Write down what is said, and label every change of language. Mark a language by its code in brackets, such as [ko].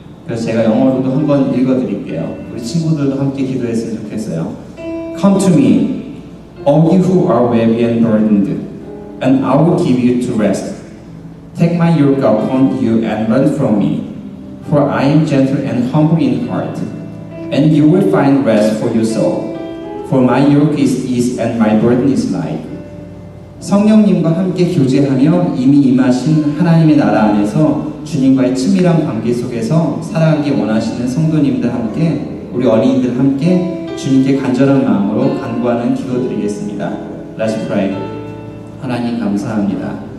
[ko] 그래서 제가 영어로도 한번 읽어드릴게요. 우리 친구들도 함께 기도했으면 좋겠어요. [en] Come to me, all you who are weary and burdened, and I will give you to rest. Take my yoke upon you and learn from me, for I am gentle and humble in heart, and you will find rest for your soul. For my yoke is easy and my burden is light. [ko] 성령님과 함께 교제하며 이미 임하신 하나님의 나라 안에서 주님과의 친밀한 관계 속에서 살아가기 원하시는 성도님들 함께, 우리 어린이들 함께 주님께 간절한 마음으로 간구하는 기도드리겠습니다. [en] Let's pray. [ko] 하나님 감사합니다.